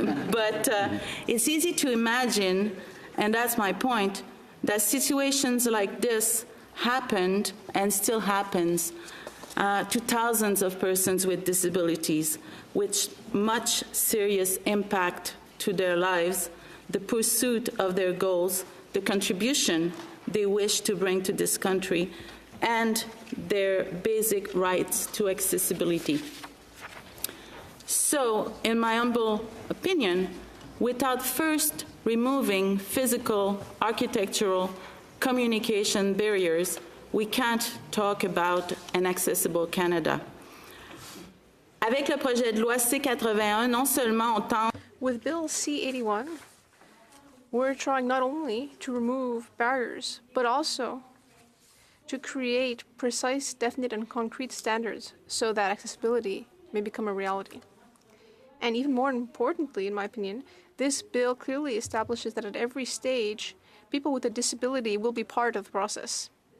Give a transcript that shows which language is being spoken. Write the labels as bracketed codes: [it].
[en] but it's easy to imagine, and that's my point, that situations like this happened and still happens to thousands of persons with disabilities, with much serious impact to their lives, the pursuit of their goals, the contribution they wish to bring to this country, and their basic rights to accessibility. So, in my humble opinion, without first removing physical, architectural, communication barriers, we can't talk about an accessible Canada. [fr] Avec le projet de loi C-81, non seulement on tente. [en] With Bill C-81, we're trying not only to remove barriers, but also to create precise, definite, and concrete standards so that accessibility may become a reality. And even more importantly, in my opinion, this bill clearly establishes that at every stage, people with a disability will be part of the process.